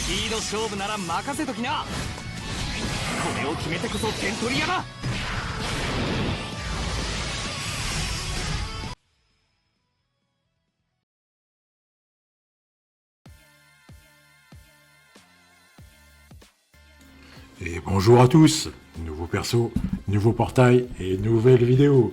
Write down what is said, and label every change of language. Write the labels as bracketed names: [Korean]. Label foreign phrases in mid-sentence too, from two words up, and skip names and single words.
[Japanese] の勝負なら任せときな。これを決めてこそ点取り屋だ。 [French] Et bonjour à tous, nouveau perso, nouveau portail et nouvelle vidéo.